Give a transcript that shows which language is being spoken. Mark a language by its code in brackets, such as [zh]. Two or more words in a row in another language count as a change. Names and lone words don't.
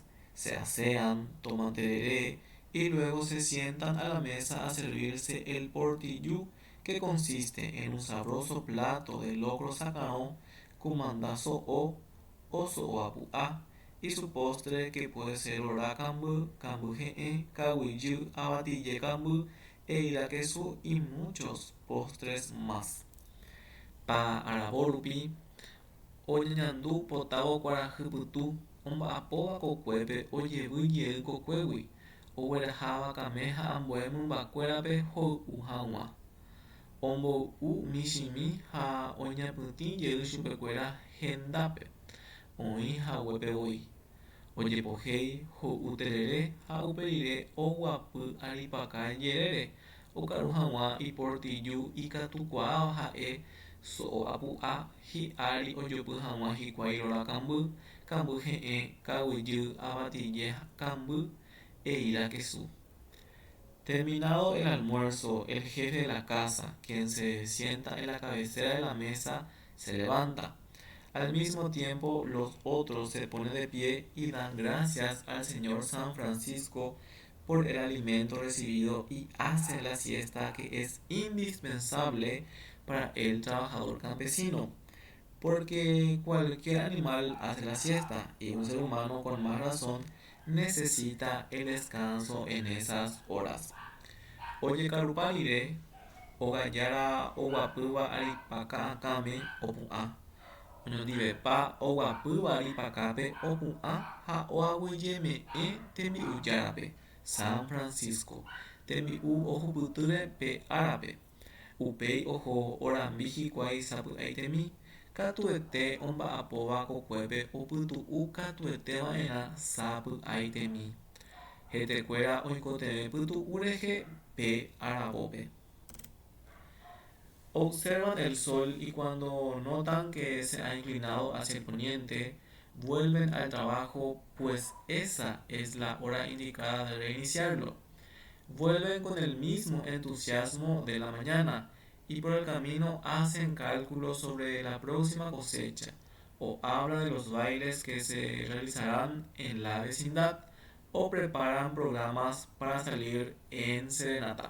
[es] Se asean, toman tereré y luego se sientan a la mesa a servirse el portillú, que consiste en un sabroso plato de locro sacarón, kumandazo o so'oapu'a, y su postre, que puede ser rorá camby, cambyhe'ẽ, kaguiyy, avatille camby e irakesu, y muchos postres más. [gn] Pa aravo rupi oñeñandu potávo kuarahypytũ, omba'apóva kokuépe ojevy kokuégui, ogueraha vakame ha ambue mymbakuérape hoy'u hag̃ua, omboy'u michĩmi ha oñapytĩjey chupekuéra hendápe, oĩ haguépevoi, ojepohéi, hoy'u terere ha uperire oguapy aripaka jerére, okaru hag̃ua iportillú ikatukuaa ha'e so'o apu'a hi'ári ojopy hag̃ua hikuái róra kamby he'ẽ kaguýjy avatille kamby eíra kesu. [es] Terminado el almuerzo, el jefe de la casa, quien se sienta en la cabecera de la mesa, se levanta. Al mismo tiempo, los otros se ponen de pie y dan gracias al señor San Francisco por el alimento recibido y hacen la siesta que es indispensable para el trabajador campesino, porque cualquier animal hace la siesta y un ser humano con más razón necesita el descanso en esas horas. [gn] Oye karupáire, ogayára oguapýva aripakãkáme opu'ã. Oñondivepa oguapýva ripakápe opu'ã ha oaguyjeme'ẽ tembi'u járape. San Francisco, tembi'u ohupytýre pe árape. Upéi oho orambi hikuái sapy'aitemi, katuete omba'apóva kokuépe opytu'u katuetéva'erã sapy'aitemi. Hetekuéra oikotevẽ pytu'u rehe pe aravópe. [es] Observan el sol y cuando notan que se ha inclinado hacia el poniente, vuelven al trabajo, pues esa es la hora indicada de reiniciarlo. Vuelven con el mismo entusiasmo de la mañana y por el camino hacen cálculos sobre la próxima cosecha o hablan de los bailes que se realizarán en la vecindad o preparan programas para salir en serenata.